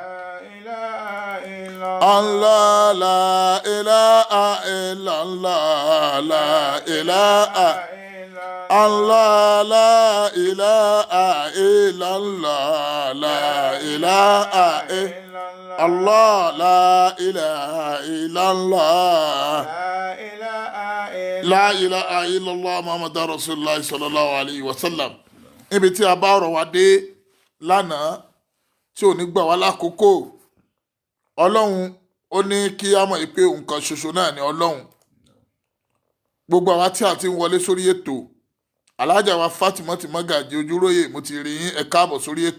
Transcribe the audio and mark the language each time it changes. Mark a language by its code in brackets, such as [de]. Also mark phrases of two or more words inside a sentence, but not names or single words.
[ar] الله لا إله إلا الله لا إله الله لا إله إلا الله لا إله إلا الله لا إله إلا الله لا إله إلا الله محمد رسول الله صلى الله عليه وسلم. [yo] Ibi tí a bá ọ̀rọ̀ wa dé lánàá tí ò ní gbà wá lákòókò, Ọlọ́run ó ní kí a mọ̀ pé nǹkan ṣoṣo náà ni Ọlọ́run. Gbogbo àwa tí a ti ń wọlé sórí ètò, alájà wa Fatima ti Magaji Ojúróyè, mo ti rí yín, ẹ káàbọ̀ sórí ètò.